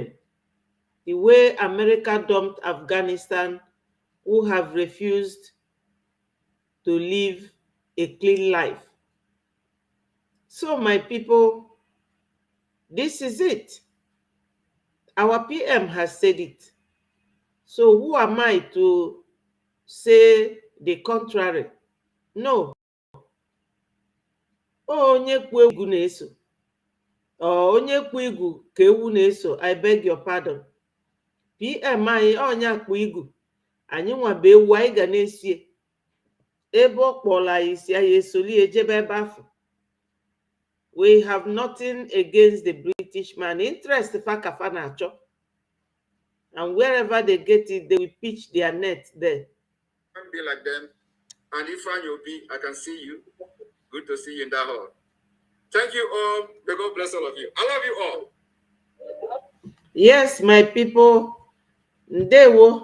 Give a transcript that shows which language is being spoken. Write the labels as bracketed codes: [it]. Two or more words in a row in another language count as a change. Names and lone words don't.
[en] The way America dumped Afghanistan, who have refused to live a clean life. So, my people, this is it. Our PM has said it. So who am I to say the contrary? No. [ig] Onye kwu egwu na-eso. Onye kwu igwu ka ewu na-eso. [en] I beg your pardon. PM [ig] anyị onye akpụ igwu. Anyị nwabe ewu anyị ga na-esie. Ebe ọ kpọrọ anyị si anyị esoli ejebe ebe afọ. [en] We have nothing against the British man. [ig] Interest fakafa na-achọ. [en] And wherever they get it, they will pitch their net there. Can't be like them. And if you'll be, I can see you. Good to see you in that hall. Thank you all. May God bless all of you. I love you all. Yes, my people. Ndewo.